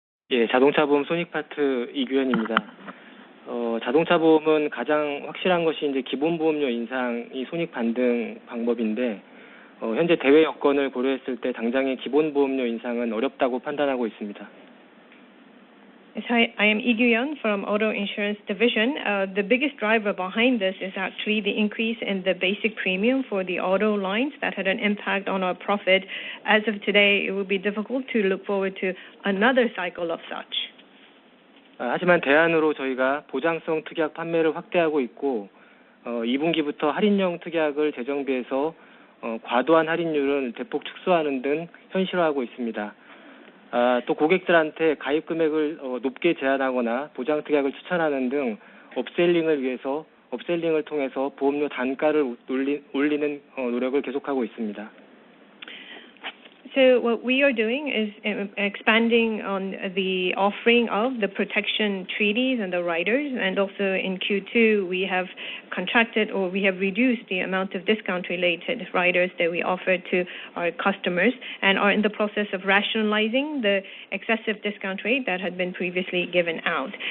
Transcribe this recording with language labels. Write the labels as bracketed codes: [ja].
[ko] 예, 자동차 보험 손익 파트 이규현입니다. 자동차 보험은 가장 확실한 것이 이제 기본 보험료 인상이 손익 반등 방법인데, 현재 대외 여건을 고려했을 때 당장의 기본 보험료 인상은 어렵다고 판단하고 있습니다. [en] Hi, I am Lee Gyu-yeon from Auto Insurance Division. The biggest driver behind this is actually the increase in the basic premium for the auto lines that had an impact on our profit. As of today, it would be difficult to look forward to another cycle of such. [ko] 하지만 대안으로 저희가 보장성 특약 판매를 확대하고 있고, 2분기부터 할인형 특약을 재정비해서 과도한 할인율은 대폭 축소하는 등 현실화하고 있습니다. 또 고객들한테 가입 금액을 높게 제한하거나 보장 특약을 추천하는 등 업셀링을 통해서 보험료 단가를 올리는 노력을 계속하고 있습니다. [en] So what we are doing is expanding on the offering of the protection treaties and the riders, and also in Q2 we have contracted or we have reduced the amount of discount related riders that we offer to our customers, and are in the process of rationalizing the excessive discount rate that had been previously given out.